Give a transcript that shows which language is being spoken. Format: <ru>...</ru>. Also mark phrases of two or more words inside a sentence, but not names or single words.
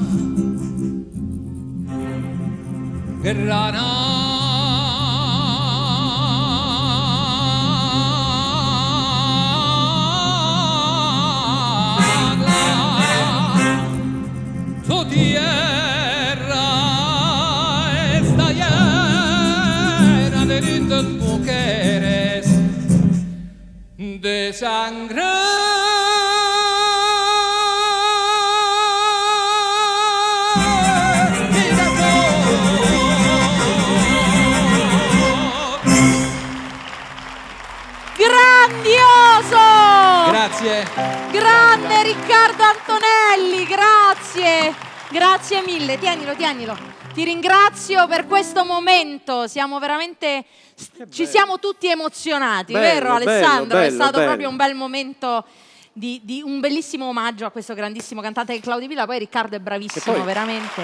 <es>grana tu tierra está llena de lindas mujeres de sangre.</es> <it>Grandioso! Grazie. Grande Riccardo Antonelli, grazie. Grazie mille, tienilo. Ti ringrazio per questo momento, siamo veramente, ci siamo tutti emozionati, vero Alessandro? È stato proprio un bel momento di un bellissimo omaggio a questo grandissimo cantante che è Claudio Villa, poi Riccardo è bravissimo, veramente.</it>